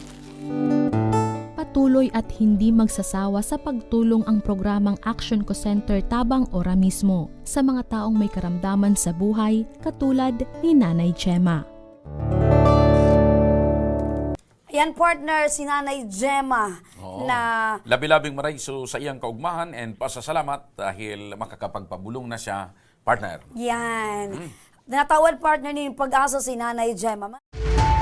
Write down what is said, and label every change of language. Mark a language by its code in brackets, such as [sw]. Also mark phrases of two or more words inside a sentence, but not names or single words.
[tl] Patuloy at hindi magsasawa sa pagtulong ang programang Action Co Center Tabang Ora mismo sa mga taong may karamdaman sa buhay katulad ni Nanay Gemma. Ayan partner, si Nanay Gemma na [bik] Labi-labing maray so sa iyang kaugmahan [tl] and pasasalamat dahil makakapagpabulong na siya, partner. yan. [bik] Natawad partner ni pag-asa si Nanay Gemma.